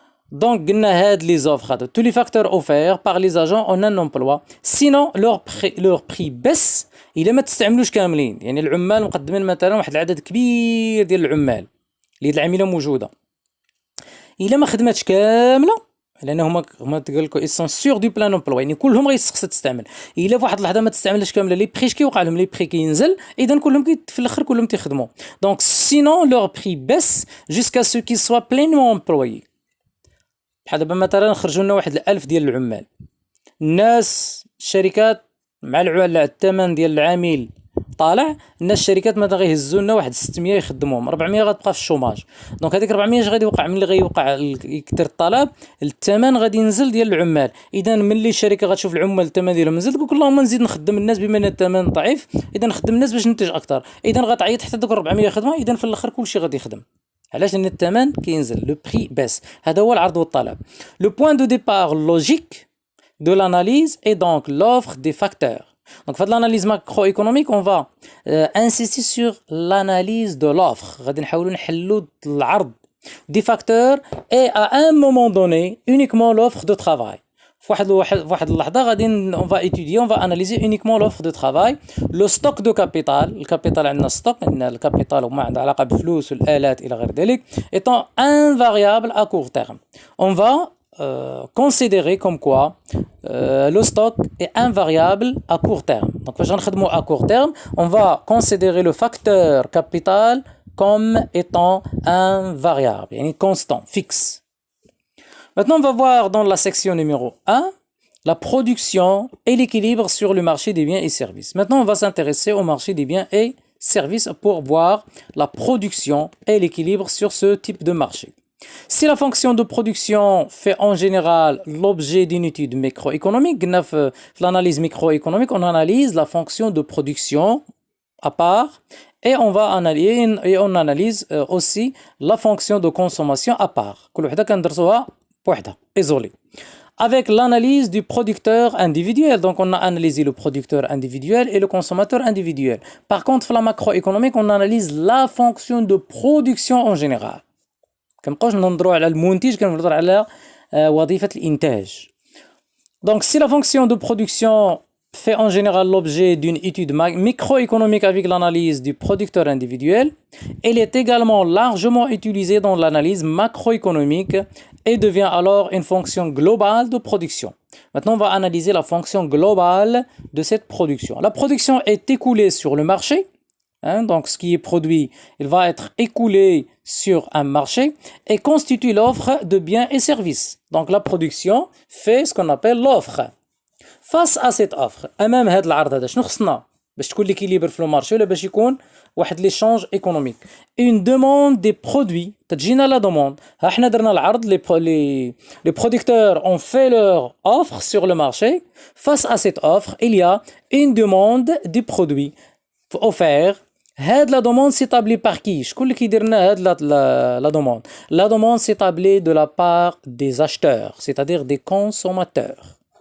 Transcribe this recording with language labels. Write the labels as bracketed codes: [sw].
[fr] Donc قلنا هاد les offres هادو tous les facteurs offerts par les agents en un emploi sinon leur prix baisse [ar] إلا ما تستعملوش كاملين. يعني العمال مقدمين مثلا واحد العدد كبير ديال العمال اللي العامله موجوده إلا ما خدماتش كامله لان هما تقول لكم [fr] ils sont sûrs du plein emploi [ar] يعني كلهم غيستخص تستعمل. الا في واحد اللحظه ما تستعملش كامله لي بري كيوقع لهم لي بري كينزل اذا كلهم في الاخر كلهم تيخدموا. [fr] دونك sinon leur prix baisse jusqu'à ce qu'ils soient pleinement employés. [ar] بحال دابا مثلا خرجوا لنا واحد 1000 ديال العمال الناس الشركات مع الثمن ديال العامل طالع الناس الشركات مثلا غيهزوا لنا واحد 600 يخدموهم 400 غتبقى في الشوماج. دونك هذيك 400 اش غادي يوقع ملي غيوقع يكثر الطلب الثمن غادي ينزل ديال العمال. اذا ملي الشركه غتشوف العمال الثمن ديالهم نزل تقول اللهم نزيد نخدم الناس بما ان الثمن ضعيف اذا نخدم الناس باش ننتج اكثر اذا غتعيط حتى دوك 400 خدمه اذا في الاخر كلشي غادي يخدم. علاش؟ لان الثمن كينزل لو بري بس. هذا هو العرض والطلب. [fr] لو بوين دو ديبار لوجيك de l'analyse et donc l'offre des facteurs. Donc, pour l'analyse macroéconomique, on va insister sur l'analyse de l'offre. [ar] غادي نحاولوا نحلوا العرض [fr] des facteurs et à un moment donné uniquement l'offre de travail. [ar] في واحد اللحظة غادي [fr] on va étudier, on va analyser uniquement l'offre de travail, le stock de capital. [ar] الكابيتال عندنا stock، عندنا الكابيتال وما عنده علاقة بالفلوس والآلات إلى غير ذلك [fr] étant invariable à court terme. On va considérer comme quoi le stock est invariable à court terme. Donc, quand on à court terme, on va considérer le facteur capital comme étant invariable, yani constant, fixe. Maintenant, on va voir dans la section numéro 1 la production et l'équilibre sur le marché des biens et services. Maintenant, on va s'intéresser au marché des biens et services pour voir la production et l'équilibre sur ce type de marché. Si la fonction de production fait en général l'objet d'une étude microéconomique, dans l'analyse microéconomique, on analyse la fonction de production à part et on analyse aussi la fonction de consommation à part. [ar] كل وحدة كندرسوها بوحدها isolée. [fr] Avec l'analyse du producteur individuel, donc on a analysé le producteur individuel et le consommateur individuel. Par contre, dans la macroéconomique, on analyse la fonction de production en général. [ar] كنبقاوش ننظروا على المنتج كنهضر على وظيفة الإنتاج. [fr] Donc si la fonction de production fait en général l'objet d'une étude microéconomique avec l'analyse du producteur individuel, elle est également largement utilisée dans l'analyse macroéconomique et devient alors une fonction globale de production. Maintenant, on va analyser la fonction globale de cette production. La production est écoulée sur le marché. Donc, ce qui est produit, il va être écoulé sur un marché et constitue l'offre de biens et services. Donc, la production fait ce qu'on appelle l'offre. Face à cette offre, [ar] أمام هذا العرض هذا شنو خصنا باش تكون l'équilibre في المارشي ولا باش يكون واحد l'échange économique. [fr] Une demande des produits, تجينا la demande. [ar] ها حنا درنا العرض [fr] les producteurs ont fait leur offre sur le marché. Face à cette offre, il y a une demande des produits offerts. هاد la demande s'établit par qui؟ [ar] شكون اللي كيدير لنا هاد la demande؟ [fr] La demande s'établit de la part des acheteurs, c'est-à-dire des consommateurs.